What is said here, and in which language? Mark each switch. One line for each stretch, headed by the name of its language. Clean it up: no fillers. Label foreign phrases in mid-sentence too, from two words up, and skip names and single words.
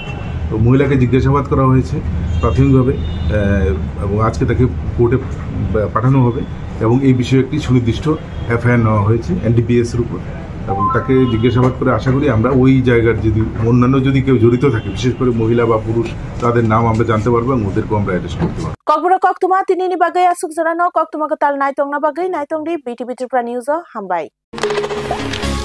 Bangla: তো মহিলাকে জিজ্ঞাসাবাদ করা হয়েছে প্রাথমিকভাবে এবং আজকে তাকে কোর্টে পাঠানো হবে এবং এই বিষয়ে একটি সুনির্দিষ্ট এফআইআর নেওয়া হয়েছে এনডিপিএসের উপর এবং তাকে জিজ্ঞাসাবাদ করে আশা করি আমরা ওই জায়গার যদি অন্যান্য যদি কেউ জড়িত থাকে, বিশেষ করে মহিলা বা পুরুষ, তাদের নাম আমরা জানতে পারবো এবং ওদেরকেও আমরা অ্যারেস্ট করতে পারবো।
Kok Borok: Kokbro Koktuma tinini bagai asuk jarano Koktuma katal naitong na bagai naitong di BTV Tripura News hambai.